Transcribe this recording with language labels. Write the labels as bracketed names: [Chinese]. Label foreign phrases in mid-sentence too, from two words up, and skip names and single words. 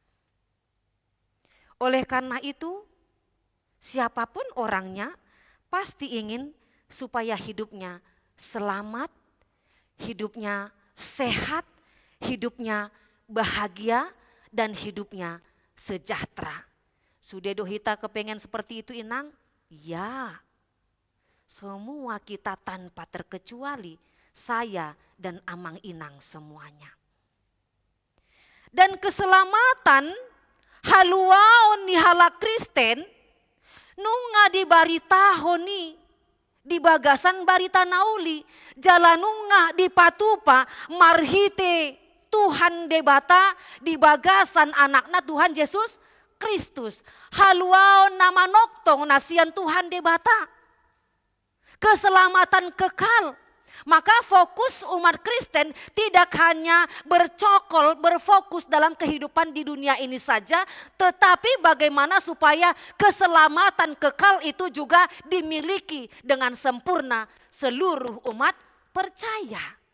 [Indonesian] Oleh karena itu, siapapun orangnya pasti ingin supaya hidupnya selamat, hidupnya sehat, hidupnya bahagia, dan hidupnya sejahtera. Sudah dohita kepengen seperti itu inang? Ya, semua kita tanpa terkecuali, saya dan [Batak Toba] amang inang [Indonesian] semuanya. Dan keselamatan [Batak Toba] haluaon ni halak Kristen, nunga di baritahon ni, di bagasan barita nauli, jalanunga di patupa, marhite Tuhan debata, di bagasan anakna Tuhan Yesus Kristus. Haluaon nama noktong nasian Tuhan debata. [Indonesian] Keselamatan kekal. Maka fokus umat Kristen tidak hanya bercokol, berfokus dalam kehidupan di dunia ini saja. Tetapi bagaimana supaya keselamatan kekal itu juga dimiliki dengan sempurna seluruh umat percaya.